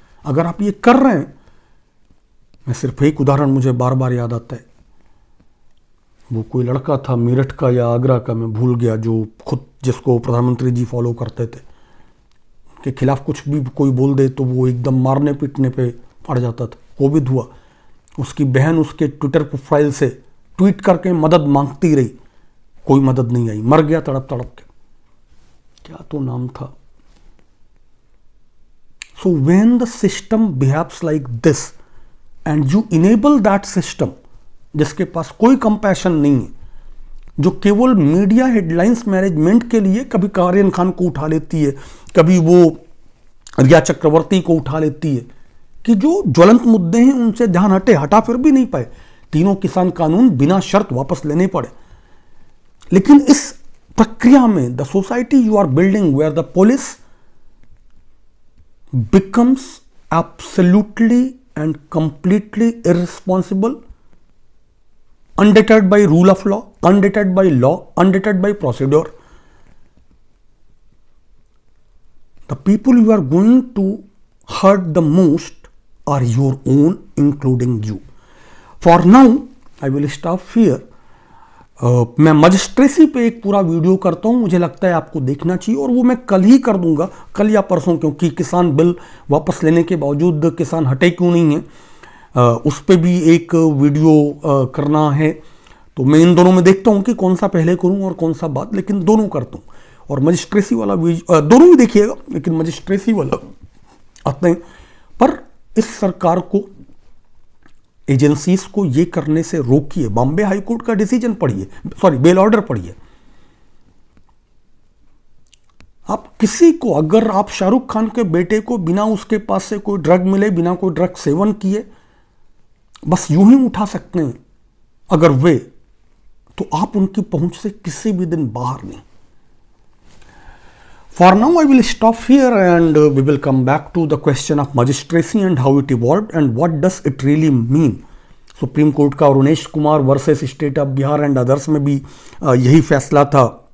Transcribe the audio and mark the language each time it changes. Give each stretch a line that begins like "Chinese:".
Hindi: अगर आप ये कर रहे हैं, मैं सिर्फ एक उदाहरण मुझे बार बार याद आता है, वो कोई लड़का था मेरठ का या आगरा का, मैं भूल गया, जो खुद जिसको प्रधानमंत्री जी फॉलो करते थे, के खिलाफ कुछ भी कोई बोल दे तो वो एकदम मारने पीटने पे पड़ जाता था। कोविड हुआ, उसकी बहन उसके ट्विटर प्रोफाइल से ट्वीट करके मदद मांगती रही, कोई मदद नहीं आई, मर गया तड़प तड़प के, क्या तो नाम था।
English: So when the system behaves like this and you enable that system
Hindi: जिसके पास कोई कंपैशन नहीं है, जो केवल मीडिया हेडलाइंस मैनेजमेंट के लिए कभी आर्यन खान को उठा लेती है, कभी वो रिया चक्रवर्ती को उठा लेती है, कि जो ज्वलंत मुद्दे हैं उनसे ध्यान हटा फिर भी नहीं पाए। तीनों किसान कानून बिना शर्त वापस लेने पड़े। लेकिन इस प्रक्रिया में
English: The society you are building where the police becomes absolutely and completely irresponsible, undeterred by rule of law, undeterred by law, undeterred by procedure. The people you are going to hurt the most are your own, including you. For now, I will stop here.
Hindi: मैं magistracy पे एक पूरा video करता हूँ, मुझे लगता है आपको देखना चाहिए, और वो मैं कल ही कर दूंगा, कल या परसों, क्योंकि किसान बिल वापस लेने के बावजूद किसान हटे क्यों नहीं है, उस पर भी एक वीडियो करना है। तो मैं इन दोनों में देखता हूँ कि कौन सा पहले करूँ और कौन सा बाद, लेकिन दोनों करता हूँ। और मजिस्ट्रेसी वाला दोनों ही देखिएगा, लेकिन मजिस्ट्रेसी वाला आते हैं। पर इस सरकार को, एजेंसीज को ये करने से रोकिए। बॉम्बे हाई कोर्ट का डिसीजन पढ़िए, सॉरी बेल ऑर्डर पढ़िए। आप किसी को, अगर आप शाहरुख खान के बेटे को बिना उसके पास से कोई ड्रग मिले, बिना कोई ड्रग सेवन किए, बस यूं ही उठा सकते हैं अगर वे, तो आप उनकी पहुंच से किसी भी दिन बाहर नहीं।
English: For now, I will stop here and we will come back to the question of magistracy and how it evolved and what does it really mean.
Hindi: Supreme court का Arunesh Kumar versus state of Bihar and others में भी यही फैसला था।